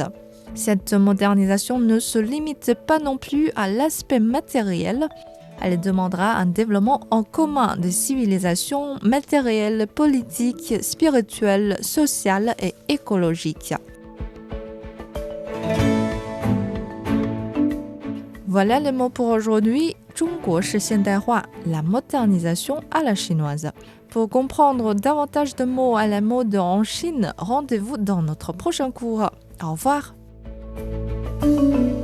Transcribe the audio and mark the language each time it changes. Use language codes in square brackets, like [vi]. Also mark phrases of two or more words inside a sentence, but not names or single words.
[fr] Cette modernisation ne se limite pas non plus à l'aspect matériel. Elle demandera un développement en commun des civilisations matérielles, politiques, spirituelles, sociales et écologiques. Voilà le mot pour aujourd'hui, [zh] 中国式现代化, [fr] la modernisation à la chinoise. Pour comprendre davantage de mots à la mode en Chine, rendez-vous dans notre prochain cours. Au revoir.